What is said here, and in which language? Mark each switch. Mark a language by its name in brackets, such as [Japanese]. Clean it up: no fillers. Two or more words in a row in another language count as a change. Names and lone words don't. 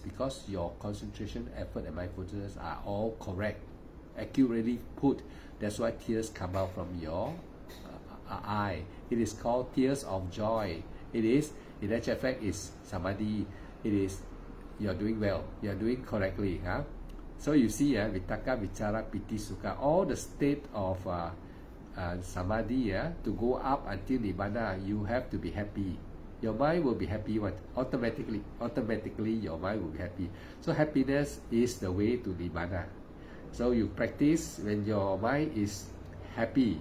[English] Because your concentration, effort, and mindfulness are all correct, accurately put. That's why tears come out from your eye. It is called tears of joy. It is, in actual fact, is samadhi. It is, you are doing well. You are doing correctly. So you see, [Pali] vitaka, vichara, piti, sukha, [English] all the state of samadhi, to go up until nibbana, you have to be happy. Your mind will be happy. Automatically your mind will be happy. So happiness is the way to nibbana. So you practice when your mind is happy.